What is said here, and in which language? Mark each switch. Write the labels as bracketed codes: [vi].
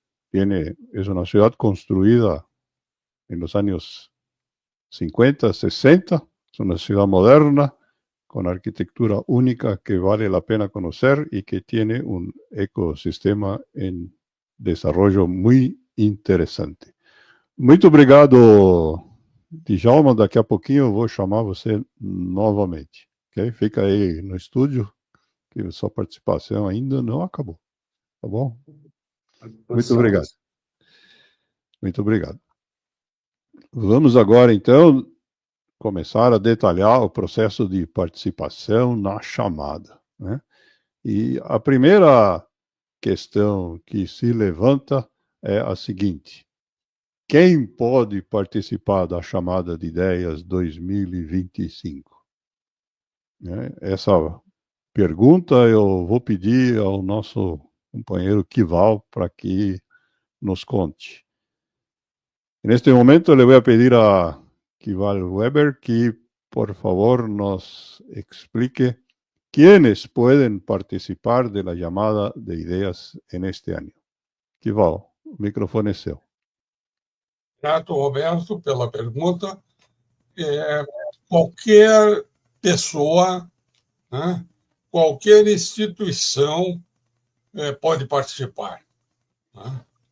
[es] Es una ciudad construida en los años 50, 60. Es una ciudad moderna, con arquitectura única que vale la pena conocer y que tiene un ecosistema en desarrollo muy interesante. [pt] Muito obrigado, Djalma. Daqui a pouquinho eu vou chamar você novamente. Okay? Fica aí no estúdio, que sua participação ainda não acabou. Tá bom? Muito obrigado. Muito obrigado. Vamos agora, então, começar a detalhar o processo de participação na chamada, né? E a primeira questão que se levanta é a seguinte: quem pode participar da chamada de ideias 2025? Essa pergunta eu vou pedir ao nosso companheiro Kival para que nos conte. Neste momento, [es] le voy a pedir a Kival Weber que, por favor, nos explique quiénes pueden participar de la llamada de ideas en este año. [pt] Kival, o microfone é seu. Grato, Roberto, pela pergunta. Qualquer pessoa, né, qualquer instituição pode participar, né?